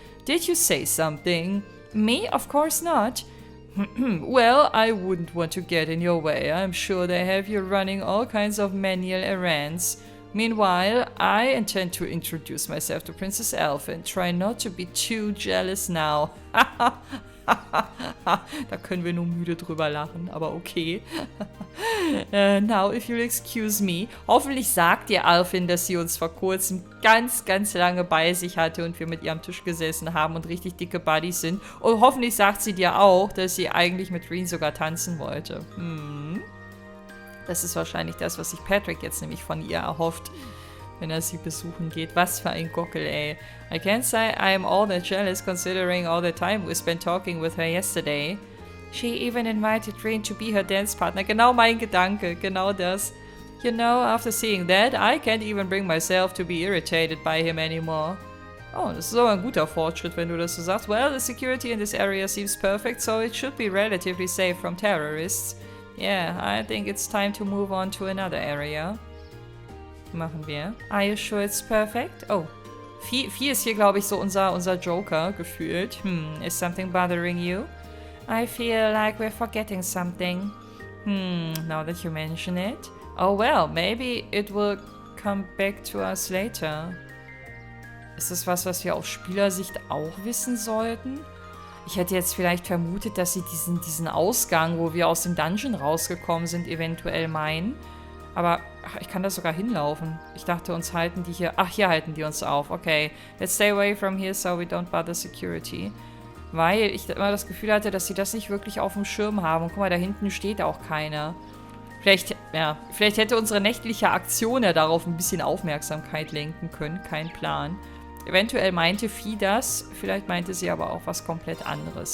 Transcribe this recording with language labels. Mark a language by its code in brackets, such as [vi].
[en] Did you say something? Me? Of course not. Well, I wouldn't want to get in your way. I'm sure they have you running all kinds of menial errands. Meanwhile, I intend to introduce myself to Princess Elfin. Try not to be too jealous now. [de] Da können wir nur müde drüber lachen, aber okay. [en] Now, if you'll excuse me. [de] Hoffentlich sagt ihr Alvin, dass sie uns vor kurzem ganz, ganz lange bei sich hatte und wir mit ihr am Tisch gesessen haben und richtig dicke Buddies sind. Und hoffentlich sagt sie dir auch, dass sie eigentlich mit Reen sogar tanzen wollte. Das ist wahrscheinlich das, was sich Patrick jetzt nämlich von ihr erhofft, wenn er sie besuchen geht. Was für ein Gockel, ey. [en] I can't say I'm all that jealous considering all the time we spent talking with her yesterday. She even invited Reen to be her dance partner. [de] Genau mein Gedanke, genau das. [en] You know, after seeing that, I can't even bring myself to be irritated by him anymore. [de] Oh, das ist aber ein guter Fortschritt, wenn du das so sagst. [en] Well, the security in this area seems perfect, so it should be relatively safe from terrorists. Yeah, I think it's time to move on to another area. [de] Machen wir. [en] Are you sure it's perfect? Oh. [de] Vieh ist hier, glaube ich, so unser Joker gefühlt. [en] Is something bothering you? I feel like we're forgetting something. Now that you mention it. Oh well, maybe it will come back to us later. [de] Ist das was wir aus Spielersicht auch wissen sollten? Ich hätte jetzt vielleicht vermutet, dass sie diesen Ausgang, wo wir aus dem Dungeon rausgekommen sind, eventuell meinen. Aber ich kann da sogar hinlaufen. Ich dachte, uns halten die hier... Ach, hier halten die uns auf. Okay. [en] Let's stay away from here so we don't bother security. [de] Weil ich immer das Gefühl hatte, dass sie das nicht wirklich auf dem Schirm haben. Und guck mal, da hinten steht auch keiner. Vielleicht hätte unsere nächtliche Aktion ja darauf ein bisschen Aufmerksamkeit lenken können. Kein Plan. Eventuell meinte Vieh das. Vielleicht meinte sie aber auch was komplett anderes.